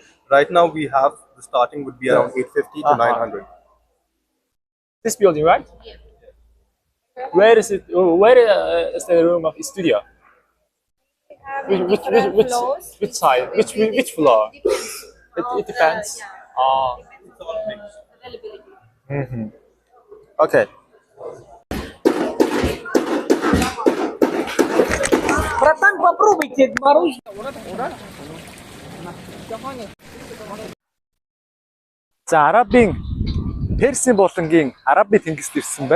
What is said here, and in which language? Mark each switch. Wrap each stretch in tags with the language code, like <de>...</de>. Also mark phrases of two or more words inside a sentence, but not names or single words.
<en>Right now we have the starting would be around 850 to 900. This building, right? Yeah. Where is it? Where is the room of studio? Which side? Which floor? It depends. Okay.</en> <mn>За Арабын Персийн булангийн Арабын тэнгист ирсэн байна.</mn>